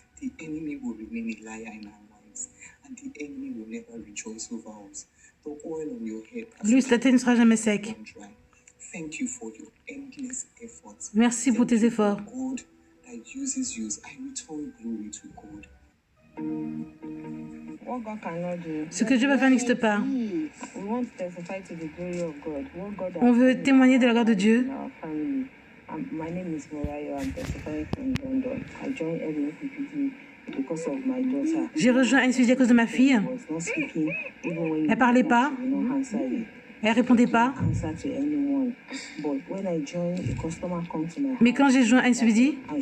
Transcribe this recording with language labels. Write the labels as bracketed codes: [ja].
[en] The enemy will remain a liar in our lives, and the enemy will never rejoice over us. The oil on your head, [fr] Lui, ta tête ne sera jamais sec. [en] Thank you for your endless efforts. [fr] Merci pour tes efforts. [en] God that uses you, I return glory to God. [fr] Ce que Dieu va faire n'existe pas. On veut témoigner de la gloire de Dieu. [en] My name is Morayo. I'm testifying from London. I joined LNPPD because of my daughter. [fr] J'ai rejoint NSPPD à cause de ma fille. Elle parlait pas. Elle répondait pas. Mais quand j'ai joint NSPPD,